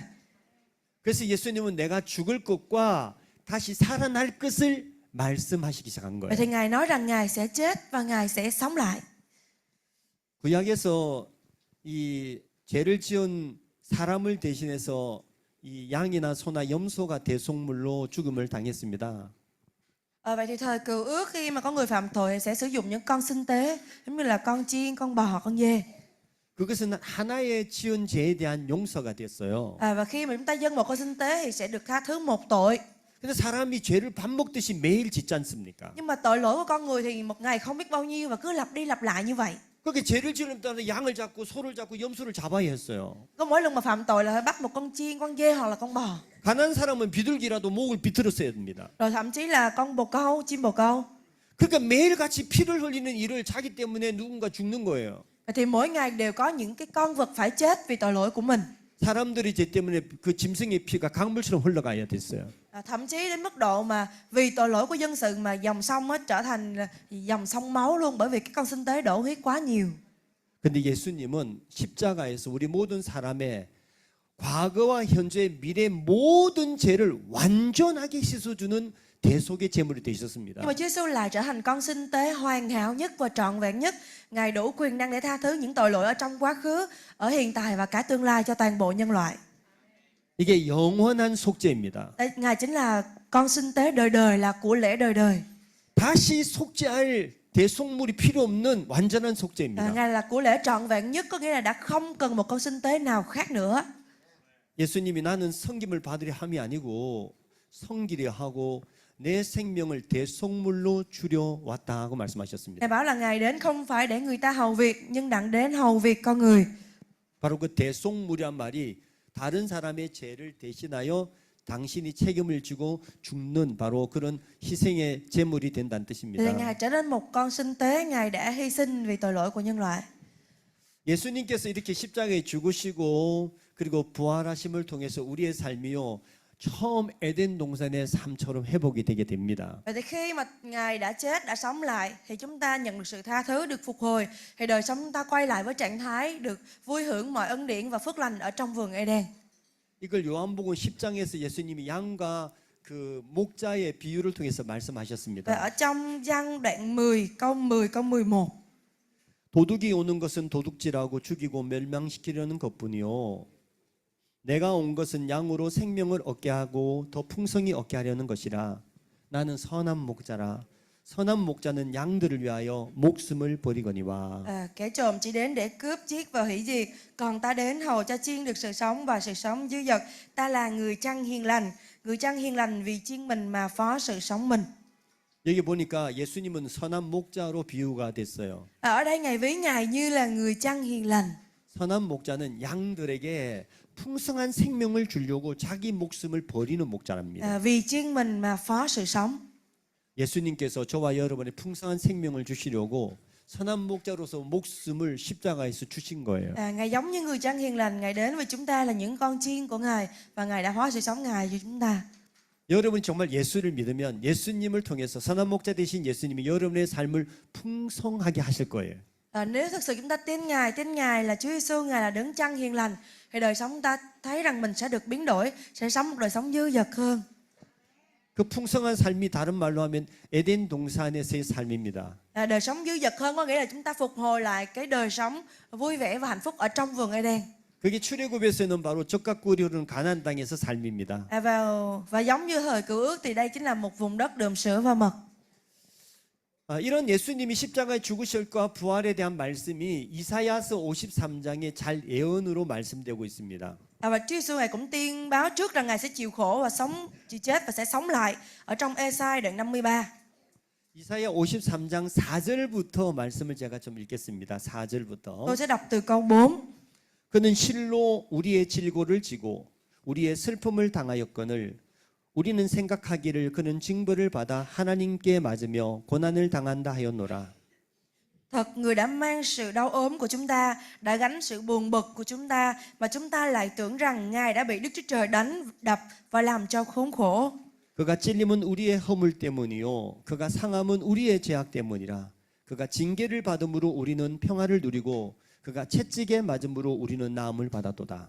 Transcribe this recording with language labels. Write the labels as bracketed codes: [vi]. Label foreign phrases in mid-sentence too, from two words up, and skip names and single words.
[ko] 그래서 예수님은 내가 죽을 것과 다시 살아날 것을 말씀하시기 시작한 [vi] Vậy [ko] 거예요. [vi] thì Ngài nói rằng Ngài sẽ chết và Ngài sẽ sống lại. [ko] 구약에서 이 죄를 지은 사람을 대신해서 이 양이나 소나 염소가 대속물로 죽음을 당했습니다. [vi] Vậy thì thời Cựu Ước khi mà có người phạm tội sẽ sử dụng những con sinh tế giống như là con chiên, con bò hoặc con dê. [ko] 그것은 하나의 지은 죄에 대한 용서가 됐어요. [vi] Và khi mà chúng ta dâng một con sinh tế thì sẽ được tha thứ một tội. [ko] 근데 사람이 죄를 밥 먹듯이 매일 짓지 않습니까? [vi] Nhưng mà tội lỗi của con người thì một ngày không biết bao nhiêu và cứ lặp đi lặp lại như vậy. [ko] 그렇게 죄를 지으려면 양을 잡고 소를 잡고 염소를 잡아야 했어요. [vi] Có mỗi lần mà phạm tội là phải bắt một con chiên, con dê hoặc là con bò. [ko] 가난한 사람은 비둘기라도 목을 비틀었어야 됩니다. [vi] Rồi thậm chí là con bồ câu, chim bồ câu. [ko] 그러니까 매일같이 피를 흘리는 일을 자기 때문에 누군가 죽는 거예요. [vi] Thì mỗi ngày đều có những cái con vật phải chết vì tội lỗi của mình. [ko] 사람들이 죄 때문에 그 짐승의 피가 강물처럼 흘러가야 됐어요. [vi] Thậm chí đến mức độ mà vì tội lỗi của dân sự mà dòng sông trở thành dòng sông máu luôn, bởi vì cái con sinh tế đổ huyết quá nhiều. [ko] 근데 예수님은 십자가에서 우리 모든 사람의 과거와 현재 미래 모든 죄를 완전하게 씻어주는 대속의 제물이 되셨습니다. [vi] Nhưng mà Chúa Giêsu lại trở thành con sinh tế hoàn hảo nhất và trọn vẹn nhất. Ngài đủ quyền năng để tha thứ những tội lỗi ở trong quá khứ, ở hiện tại và cả tương lai cho toàn bộ nhân loại. [ko] 이게 영원한 속죄입니다. [vi] Ngài chính là con sinh tế đời đời, là của lễ đời đời. [ko] 다시 속죄할 대속물이 필요 없는 완전한 속죄입니다. [vi] Ngài là của lễ trọn vẹn nhất, có nghĩa là đã không cần một con sinh tế nào khác nữa. [ko] 예수님이 나는 성김을 받으려 함이 아니고 성기려 하고 내 생명을 대속물로 주려 왔다 하고 말씀하셨습니다. [vi] Ngài bảo là Ngài đến không phải để người ta hầu việc, nhưng đặng đến hầu việc con người. [ko] 바로 그 대속물이란 말이 다른 사람의 죄를 대신하여 당신이 책임을 지고 죽는 바로 그런 희생의 제물이 된다는 [vi] Thì [ko] 뜻입니다. [vi] Ngài trở nên một con sinh tế, Ngài đã hy sinh vì tội lỗi của nhân loại. [ko] 예수님께서 이렇게 십자가에 죽으시고 그리고 부활하심을 통해서 우리의 삶이요 처음 에덴 동산의 삶처럼 회복이 되게 됩니다. [vi] Vậy thì khi mà Ngài đã chết, đã sống lại thì chúng ta nhận được sự tha thứ, được phục hồi, thì đời sống chúng ta quay lại với trạng thái được vui hưởng mọi ân điển và phước lành ở trong vườn Eden. [ko] 이걸 요한복음 10장에서 예수님이 양과 그 목자의 비유를 통해서 [vi] Và [ko] 말씀하셨습니다. [vi] ở trong Giăng đoạn 10 câu 11. [ko] 도둑이 오는 것은 도둑질하고 죽이고 멸망시키려는 것뿐이요 내가 온 것은 양으로 생명을 얻게 하고 더 풍성히 얻게 하려는 것이라. 나는 선한 목자라. 선한 목자는 양들을 위하여 목숨을 버리거니와. [vi] Kẻ trộm chỉ đến để cướp, giết và hủy diệt, còn ta đến hầu cho chiên được sự sống và sự sống dư dật. Ta là người chăn hiền lành, người chăn hiền lành vì chiên mình mà phó sự sống mình. [ko] 여기 보니까 예수님은 선한 목자로 비유가 됐어요. [vi] Ở đây Ngài ví Ngài như là người chăn hiền lành. [ko] 선한 목자는 양들에게 풍성한 생명을 주려고 자기 목숨을 버리는 목자랍니다. [vi] Vì chiên mình mà phó sự sống. [ko] 예수님께서 저와 여러분의 풍성한 생명을 주시려고 선한 목자로서 목숨을 십자가에서 주신 거예요. [vi] Ngài giống như người chăn hiền lành, Ngài đến với chúng ta là những con chiên của Ngài và Ngài đã hóa sự sống Ngài cho chúng ta. [ko] 여러분이 정말 예수를 믿으면 예수님을 통해서 선한 목자 되신 예수님이 여러분의 삶을 풍성하게 하실 거예요. [vi] Nếu thực sự chúng ta tin Ngài là Chúa Giêsu, Ngài là đấng chăn hiền lành, thì đời sống ta thấy rằng mình sẽ được biến đổi, sẽ sống một đời sống dư dật hơn. [ko] 그 풍성한 삶이 다른 말로 하면 에덴 동산에서의 삶입니다. [vi] Đời sống dư dật hơn có nghĩa là chúng ta phục hồi lại cái đời sống vui vẻ và hạnh phúc ở trong vườn Eden. [ko] 그게 출애굽에서는 바로 젖과 꿀이 흐르는 가나안 땅에서 삶입니다. [vi] Và giống như thời Cựu Ước thì đây chính là một vùng đất đượm sữa và mật. [ko] 이런 예수님이 십자가에 죽으실과 부활에 대한 말씀이 이사야서 53장에 잘 예언으로 말씀되고 있습니다. [vi] Và Chúa Giêsu Ngài cũng tiên báo trước rằng Ngài sẽ chịu khổ và chịu chết và sẽ sống lại ở trong Ê-sai đoạn 53. [ko] 이사야 53장 4절부터 말씀을 제가 좀 읽겠습니다. 4절부터. [vi] Tôi sẽ đọc từ câu 4. [ko] 그는 실로 우리의 질고를 지고 우리의 슬픔을 당하였거늘 우리는 생각하기를 그는 징벌을 받아 하나님께 맞으며 고난을 당한다 하였노라. [vi] Thật người đã mang sự đau ốm của chúng ta, đã gánh sự buồn bực của chúng ta, mà chúng ta lại tưởng rằng Ngài đã bị Đức Chúa Trời đánh, đập và làm cho khốn khổ. [ko] 그가 찔림은 우리의 허물 때문이요 그가 상함은 우리의 죄악 때문이라. 그가 징계를 받음으로 우리는 평화를 누리고 그가 채찍에 맞음으로 우리는 나음을 받았도다.